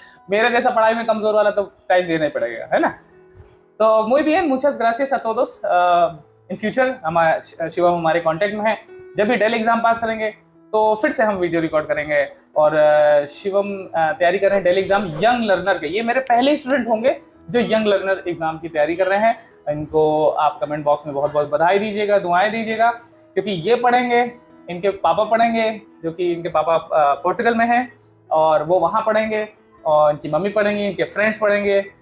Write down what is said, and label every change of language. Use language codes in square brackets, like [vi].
[hi] मेरे जैसा पढ़ाई में कमजोर वाला तो टाइम देना ही पड़ेगा, है ना। [es] तो muy bien, muchas gracias a todos। [hi] In future Shivam हमारे कांटेक्ट में है। जब भी डेली एग्जाम पास करेंगे तो फिर से हम वीडियो रिकॉर्ड करेंगे। और शिवम तैयारी कर रहे हैं डेली एग्जाम यंग लर्नर के। ये मेरे पहले स्टूडेंट होंगे जो यंग लर्नर एग्जाम की तैयारी कर रहे हैं। इनको आप कमेंट बॉक्स में बहुत बहुत बधाई दीजिएगा, दुआएं दीजिएगा, क्योंकि ये पढ़ेंगे, इनके पापा पढ़ेंगे, जो कि इनके पापा पोर्तुगल में हैं, और वो वहाँ पढ़ेंगे, और इनकी मम्मी पढ़ेंगी, इनके फ्रेंड्स पढ़ेंगे।